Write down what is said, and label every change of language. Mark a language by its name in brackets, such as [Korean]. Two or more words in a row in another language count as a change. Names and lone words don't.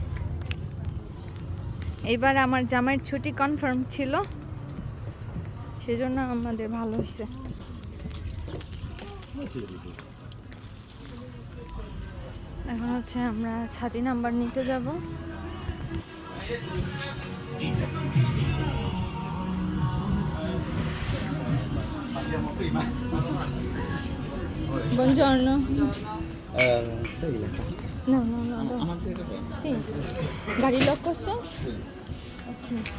[Bangla] এবার আমার জামাইয়ের ছুটি কনফার্ম ছিল, সেজন্য আমাদের ভালো হয়েছে। এখন হচ্ছে আমরা ছাতি নাম্বার নিতে যাব। [Italian] Buongiorno. No, no, no, no. Sì. [Bangla] Gari lock করছো? ওকে।